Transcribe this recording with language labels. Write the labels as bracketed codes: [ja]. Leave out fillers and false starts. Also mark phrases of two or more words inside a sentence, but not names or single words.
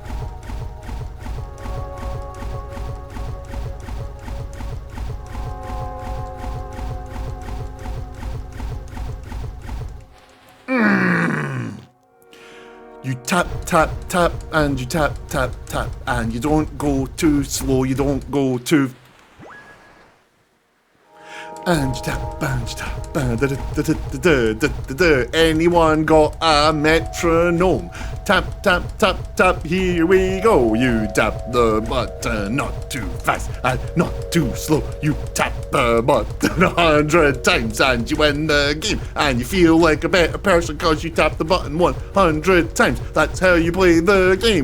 [en] You tap, tap, tap, and you tap, tap, tap, and you don't go too slow, you don't go too... And you tap, and you tap, and da da da da da da da da. Anyone got a metronome? Tap, tap, tap, tap, here we go. You tap the button, not too fast and not too slow. You tap the button 100 times and you win the game. And you feel like a better person cause you tap the button 100 times. That's how you play the game.